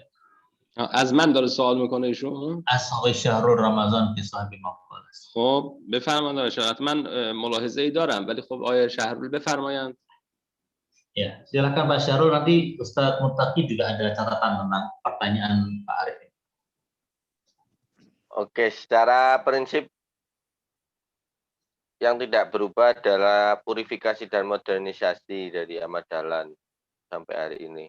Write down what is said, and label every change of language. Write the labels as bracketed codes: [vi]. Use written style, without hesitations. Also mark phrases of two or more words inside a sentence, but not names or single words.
[fa] از من داره سوال میکنه ایشون؟ از آقای شهرول رمضان که صاحب مقاله است. خب بفرمایید آقای شهرول. من ملاحظه ای دارم ولی خب آقای شهرول بفرمایند. [id] Ya, silakan Pak Syahrul, nanti Ustadz Muttaqi juga ada catatan tentang pertanyaan Pak Arif. Oke, secara prinsip yang tidak berubah adalah purifikasi dan modernisasi dari Ahmad Dahlan sampai hari ini.